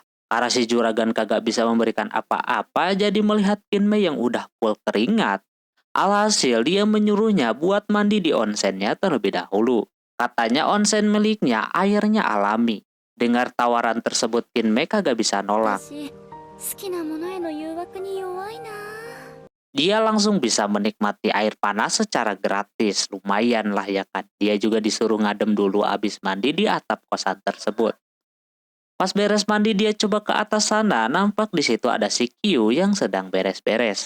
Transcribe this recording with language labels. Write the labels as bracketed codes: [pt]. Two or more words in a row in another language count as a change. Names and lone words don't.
[id] Karena si juragan kagak bisa memberikan apa-apa, jadi melihat Kinme yang udah full keringat. Alhasil dia menyuruhnya buat mandi di onsennya terlebih dahulu. Katanya onsen miliknya airnya alami. Dengar tawaran tersebut Kinme kagak bisa nolak. [ja] 私、好きなものへの誘惑に弱いな。 [id] Dia langsung bisa menikmati air panas secara gratis. Lumayan lah ya kan. Dia juga disuruh ngadem dulu abis mandi di atap kosan tersebut. Pas beres mandi dia coba ke atas sana, nampak di situ ada si Q yang sedang beres-beres.